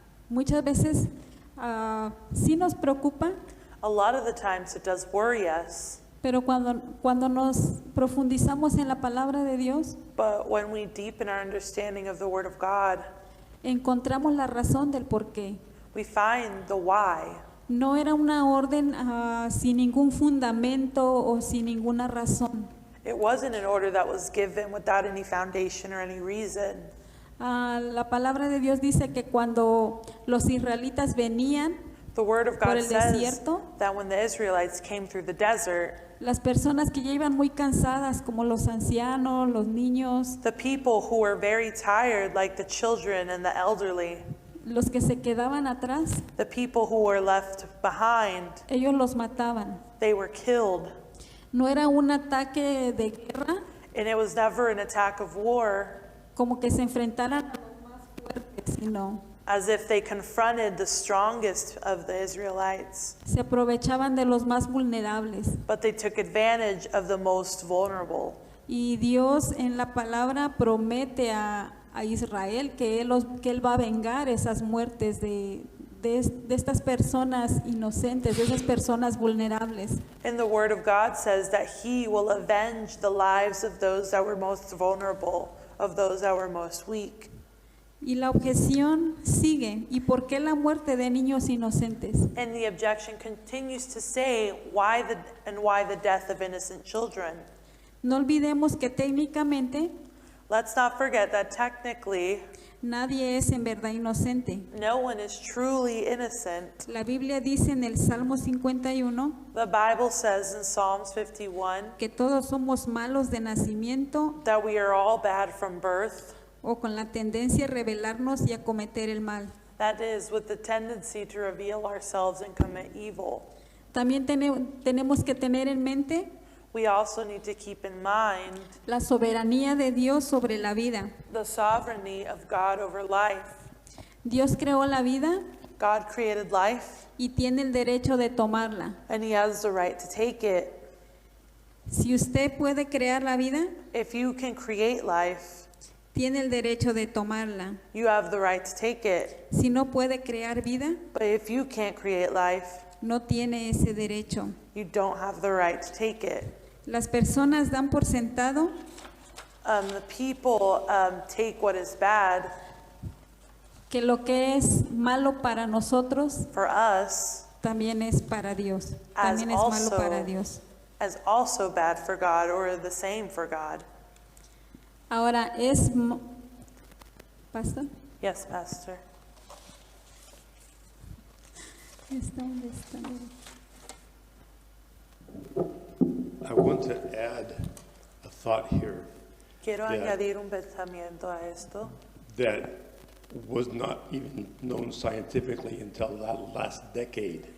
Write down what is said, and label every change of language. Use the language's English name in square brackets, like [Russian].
[Spanish] Muchas veces sí nos preocupa, [English] A lot of the times it does worry us, [Spanish] pero cuando nos profundizamos en la palabra de Dios, [English] but when we deepen our understanding of the Word of God, [Spanish] encontramos la razón del por qué. [English] we find the why. [Spanish] No era una orden sin ningún fundamento o sin ninguna razón. [English] It wasn't an order that was given without any foundation or any reason. [Spanish] La palabra de Dios dice que cuando los israelitas venían [English] The Word of [Spanish] por [English] God [Spanish] el [English] says [Spanish] desierto, [English] that when the Israelites came through the desert, [Spanish] las personas que ya iban muy cansadas, como los ancianos, los niños, [English] the people who were very tired, like the children and the elderly, [Spanish] los que se quedaban atrás, [English] the people who were left behind, [Spanish] ellos los mataban. [English] they were killed. [Spanish] No era un ataque de guerra, [English] And it was never an attack of war, [Spanish] como que se enfrentaran a los más fuertes, sino [English] as if they confronted the strongest of the Israelites, [Spanish] se aprovechaban de los más vulnerables. [English] but they took advantage of the most vulnerable. [Spanish] Y Dios en la palabra promete a Israel que él va a vengar esas muertes de estas personas inocentes, de esas personas vulnerables. [English] And the Word of God says that He will avenge the lives of those that were most vulnerable, of those that were most weak. [Spanish] Y la objeción sigue. ¿Y por qué la muerte de niños inocentes? [English] And the objection continues to say, why the death of innocent children? [Spanish] No olvidemos que técnicamente [English] Let's not forget that technically, [Spanish] nadie es en verdad inocente. [English] no one is truly innocent. [Spanish] La Biblia dice en el Salmo 51 [English] The Bible says in Psalms 51 [Spanish] que todos somos malos de nacimiento [English] that we are all bad from birth, [Spanish] o con la tendencia a rebelarnos y a cometer el mal. [English] that is, with the tendency to reveal ourselves and commit evil. [Spanish] También tenemos que tener en mente [English] We also need to keep in mind [Spanish] la soberanía de Dios sobre la vida. [English] the sovereignty of God over life. [Spanish] Dios creó la vida [English] God created life, [Spanish] y tiene el derecho de tomarla. [English] and He has the right to take it. [Spanish] Si usted puede crear la vida, [English] If you can create life, [Spanish] tiene el derecho de tomarla. [English] you have the right to take it. [Spanish] Si no puede crear vida, [English] But if you can't create life, [Spanish] no tiene ese derecho. [English] you don't have the right to take it. [Spanish] Las personas dan por sentado [English] The people take what is bad [Spanish] que lo que es malo para nosotros [English] for us [Spanish] también es para Dios. [English] as [Spanish] También es malo para [English] also, [Spanish] Dios. [English] as also bad for God, or the same for God. [Spanish] Ahora Pastor, [English] Yes, Pastor. [Spanish] ¿dónde está? [English] I want to add a thought here [Spanish] Quiero [English] Yeah. [Spanish] añadir un pensamiento a esto [English] that was not even known scientifically until that last decade.